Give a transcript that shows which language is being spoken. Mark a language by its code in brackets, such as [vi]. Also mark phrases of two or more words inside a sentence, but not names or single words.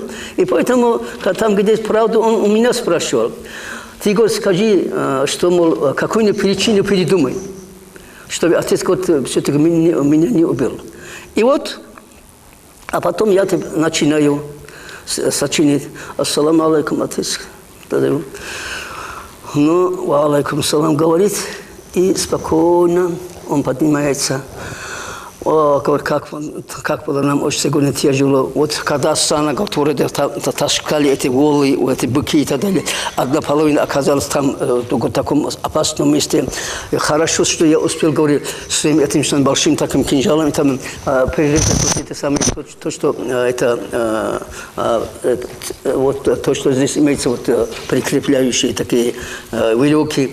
[ru] И поэтому, когда там где-то правду, он у меня спрашивал. Ты, говорит, скажи, что, мол, какую-нибудь причину придумай, чтобы отец, говорит, все-таки меня не убил. И вот, а потом я начинаю сочинить. [ar] السلام عليكم, [ru] отец. Ну, [ar] وعليكم السلام, [ru] говорит, и спокойно он поднимается. как было нам очень сегодня тяжело. Вот когда Сана, которые таскали эти волы, эти быки и так далее, одна половина оказалась там, в таком опасном месте. И хорошо, что я успел, говорить, своим этим большим таким кинжалом, там, прирезать это самое, то, что это, вот то, что здесь имеется, вот, прикрепляющие такие веревки.